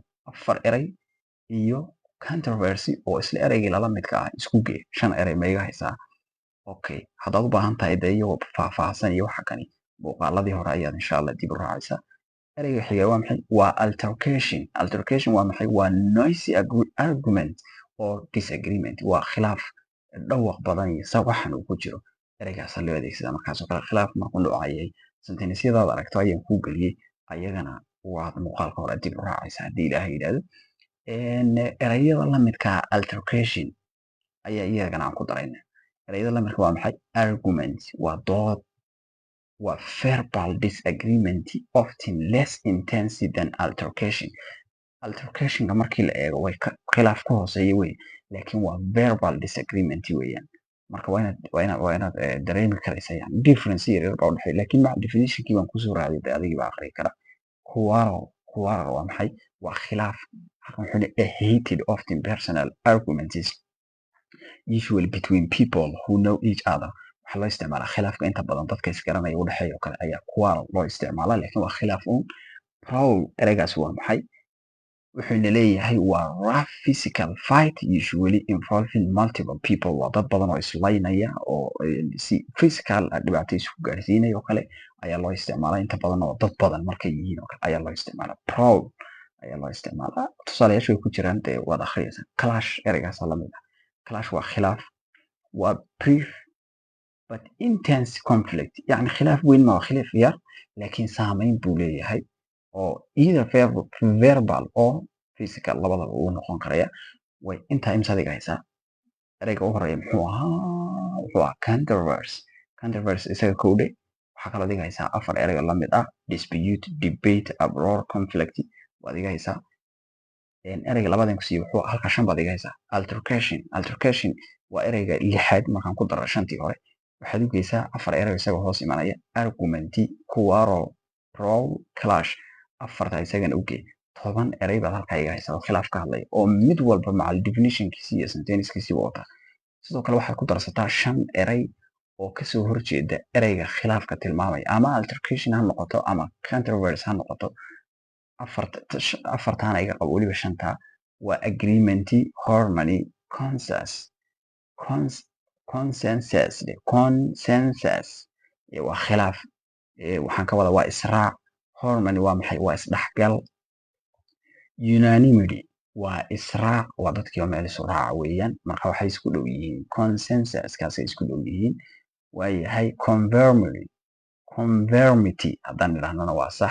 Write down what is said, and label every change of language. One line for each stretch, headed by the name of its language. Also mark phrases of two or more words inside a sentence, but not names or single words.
Somali: 4 eray iyo controversy oo isla eraygii lala midka ah isku gee 5 eray ma iga haysaa. Okay, haddaad u baahan tahay dee iyagoo faahfaahsan iyo waxa kani muuqaaladii hore ayaad
Arabic: insha Allah
Somali: dib u raacaysaa. Erayga xiga waa maxay? Waa altercation. Altercation waa maxay?
English: Waa noisy argument or disagreement.
Somali: Waa khilaaf dhawaq badan iyo sawaxan uu ku jiro. Eraygaas loo adeegsadaa markaas oo kale khilaaf markuu dhacayay sentencesyadaad aragto ayaan ku geliyey ayagana waad muuqaalka hore dib u raacaysaa haddii Ilaahay yiraahdo. Erayada la midka altercation ayaa iyagana aan ku daraynaa. Erayada la midka waa maxay? Argument waa dood.
English: Waa verbal disagreement often less intense than altercation.
Somali: Altercationka markii la eego way khilaaf ka hooseeya wey laakiin waa
English: verbal disagreement
Somali: weeyaan. Marka waa inaad dareemi karaysaa yani difference yar baa u dhexeeya laakiin maca definitionkii baan kusoo raaciyay dee adigii baa akhriyi kara. Quarrel waa maxay? Waa khilaaf wuxuu
English: a heated often personal arguments usually between people who know each other.
Somali: Waxaa loo isticmaalaa khilaafka inta badan dadka isgaranaya u dhexeeya oo kale ayaa quarrel loo isticmaalaa laakiin waa khilaaf uun. Brawl eraygaas waa maxay? Wuxuuna leeyahay waa
English: rough physical fight usually involving multiple people.
Somali: Waa dad badan oo islaynaya oo si physical dhibaato isku gaarsiinaya oo kale ayaa loo isticmaalaa inta badan oo dad badan markay yihiin oo kale ayaa loo isticmaalaa. Brawl ayaa loo isticmaalaa. Tusaalayaasha way ku jiraan dee waad akhriyaysaa. Clash eraygaas la mid ah. Clash waa khilaaf.
English: Waa brief but intense conflict.
Somali: Yani khilaaf weyn ma waa khilaaf yar laakiin saameyn buu leeyahay oo
English: either verbal or physical
Somali: labadaba uu noqon karaya. Way intaa imsa adiga haysaa. Erayga ugu horreeya muxuu ahaa? Wuxuu ahaa controversy. Controversy isaga kowdhe waxaa kaloo adiga haysaa 4 eray oo la mid ah
English: dispute, debate, uproar, conflict
Somali: waad iga haysaa. Erayga labaad aan ku siiyey wuxuu halka 5 baad iga haysaa. Altercation waa erayga 6aad markaan ku daro 5tii hore waxaad u geysaa 4 eray isagoo hoos imanaya.
English: Argument, quarrel, brawl, clash
Somali: 4 isagana u gee 10 eray baad halkaa iga haysaa oo khilaaf ka hadlaya oo mid walba macal definitionkiisa iyo sentencekiisiiba wata. Sidoo kale waxaad ku darsataa 5 eray oo kasoo horjeeda erayga khilaafka tilmaamaya ama altercation ha noqoto ama controversy ha noqoto. 4taana iga qabo weliba 5taa waa
English: agreement, harmony, consensus
Somali: waa khilaaf. Waxaan ka wada waa israac. Harmony waa maxay? Waa isdhexgal. Unanimity waa israac waa dadkii oo meel isu raaca weeyaan marka waxay isku dhow yihiin. Consensuskaasay isku dhow yihiin. Waayahay conformity haddaan idhahnana waa sax.